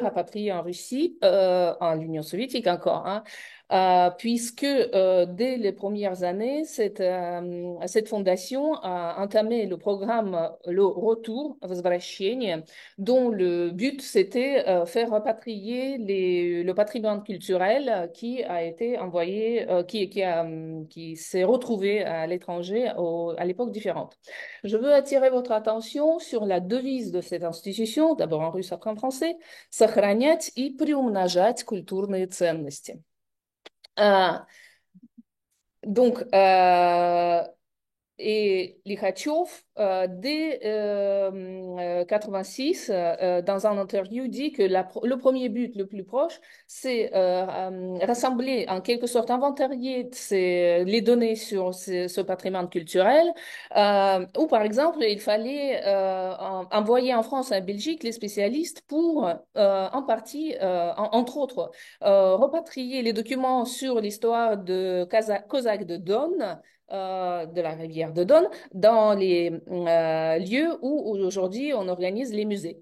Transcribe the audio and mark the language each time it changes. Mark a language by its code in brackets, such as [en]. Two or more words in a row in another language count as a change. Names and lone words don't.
[fr] rapatriés en Russie, en l'Union soviétique encore, hein, puisque dès les premières années, cette fondation a entamé le programme Le Retour, Возвращение, dont le but c'était faire rapatrier le patrimoine culturel qui a été envoyé, qui s'est retrouvé à l'étranger à l'époque différente. Je veux attirer votre attention sur la devise de cette institution, d'abord en russe, après en français, [ru] «Сохранять и приумножать культурные ценности». [fr] Euh, donc, Et Likhatchov, dès 86, dans un interview, dit que le premier but le plus proche, c'est rassembler, en quelque sorte, inventarier les données sur ce patrimoine culturel, ou par exemple, il fallait envoyer en France et en Belgique les spécialistes pour, en partie, entre autres, repatrier les documents sur l'histoire de Cosaque de Don, de la rivière de Don, dans les lieux où aujourd'hui on organise les musées.